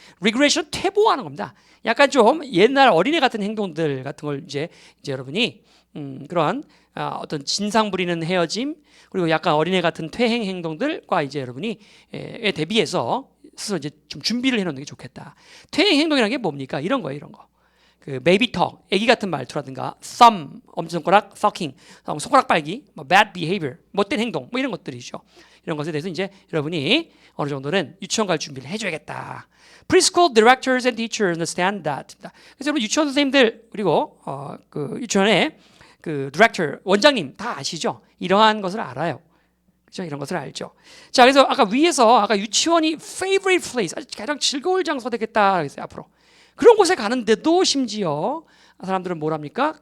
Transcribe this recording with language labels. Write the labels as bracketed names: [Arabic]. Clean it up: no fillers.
[Korean] regression 퇴보하는 겁니다. 약간 좀 옛날 어린애 같은 행동들 같은 걸 이제 여러분이 그런 어떤 진상 부리는 헤어짐 그리고 약간 어린애 같은 퇴행 행동들과 이제 여러분이 대비해서 스스로 이제 좀 준비를 해놓는 게 좋겠다. 퇴행 행동이라는 게 뭡니까? 이런 거예요, 이런 거. 그 [English] baby talk, [Korean] 애기 같은 말투라든가 thumb, 엄지손가락, sucking, 손가락 빨기, 뭐 [English] bad behavior, [Korean] 못된 행동, 뭐 이런 것들이죠. 이런 것에 대해서 이제 여러분이 어느 정도는 유치원 갈 준비를 해줘야겠다. [English] Preschool directors and teachers understand that. [Korean] 그래서 여러분 유치원 선생님들 그리고 그 유치원의 그 디렉터 원장님 다 아시죠? 이러한 것을 알아요. 그죠? 이런 것을 알죠. 자, 그래서 아까 유치원이 [English] favorite place, [Korean] 가장 즐거울 장소가 되겠다 그랬어요. 앞으로 그런 곳에 가는데도 심지어 사람들은 뭘 합니까?